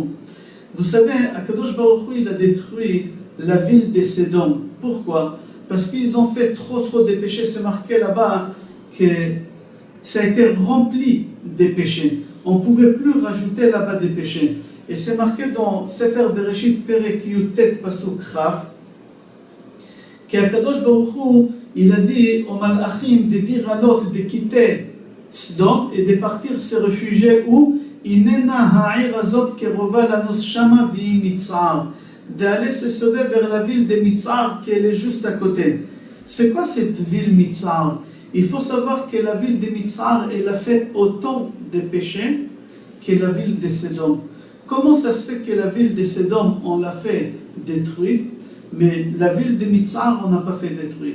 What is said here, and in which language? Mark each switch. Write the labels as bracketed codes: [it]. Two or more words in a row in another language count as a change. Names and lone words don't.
[fr] Vous savez, [he] הקדוש ברוך הוא, [fr] il a détruit la ville de Sédom. Pourquoi? Parce qu'ils ont fait trop de péchés. C'est marqué là-bas que ça a été rempli des péchés. On ne pouvait plus rajouter là-bas des péchés. Et c'est marqué dans [he] ספר בראשית פרק יט פסוק כ [fr] qu' [he] הקדוש ברוך הוא, [fr] il a dit aux Malachim de dire à Lot de quitter Sodome et de partir se réfugier où [he] הנה העיר הזאת קרובה לנוס שמה והיא מצער, [fr] d'aller se sauver vers la ville de Mitzar qui est juste à côté. C'est quoi cette ville Mitzar? Il faut savoir que la ville de Mitzar, elle a fait autant de péchés que la ville de Sodome. Comment ça se fait que la ville de Sodome, on l'a fait détruire, mais la ville de Mitzar, on n'a pas fait détruire?